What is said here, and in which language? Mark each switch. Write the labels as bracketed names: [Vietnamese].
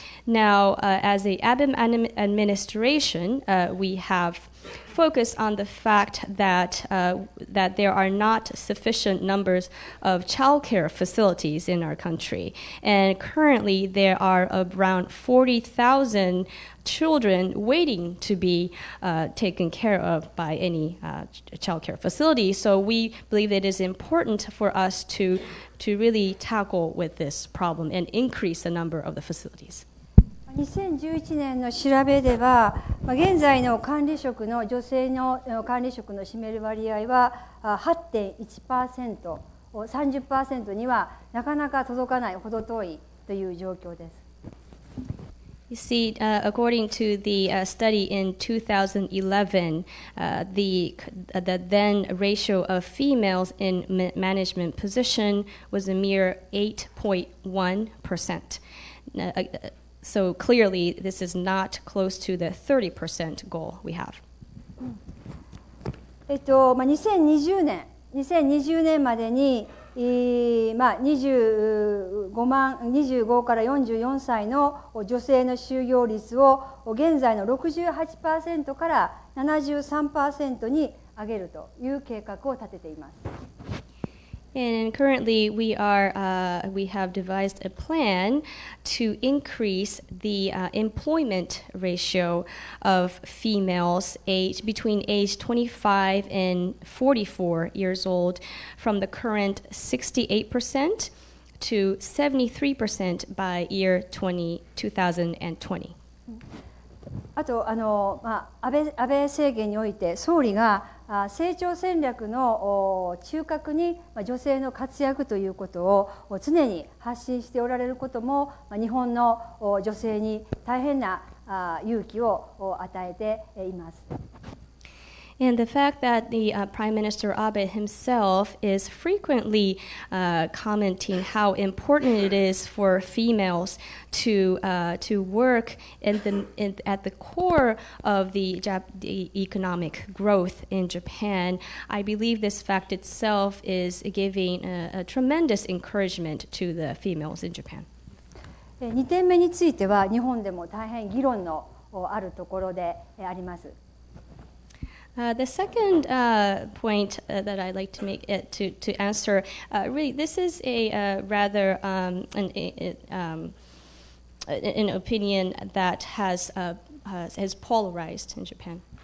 [English] Now, as the Abe administration, we have focused on the fact that there are not sufficient numbers of childcare facilities in our country, and currently there are around 40,000 children waiting to be taken care of by any childcare facility. So we believe it is important for us to really tackle with this problem and increase the number of the facilities. [Japanese] 2011年の調べでは、現在の管理職の女性の管理職の占める割合は 8.1%、30% にはなかなか届かないほど遠いという状況です。 [English] You see, according to the study in 2011, the then ratio of females in management position was a mere 8.1%. So clearly, this is not close to the 30% goal we have. [Japanese] 2020年までに25から44歳の女性の就業率を現在の 68% から 73% に上げるという計画を立てています。 [English] And currently, we have devised a plan to increase the employment ratio of females between age 25 and 44 years old from the current 68% to 73% by year 2020. [Japanese] あと安倍政権において総理が成長戦略の中核に女性の活躍ということを常に発信しておられることも日本の女性に大変な勇気を与えています。 [English] And the fact that the Prime Minister Abe himself is frequently commenting how important it is for females to work at the core of the economic growth in Japan, I believe this fact itself is giving a tremendous encouragement to the females in Japan. [Japanese] 2点目については日本でも大変議論のあるところであります。 [English] The second point that I'd like to make to answer, really, this is a rather an opinion that has polarized in Japan.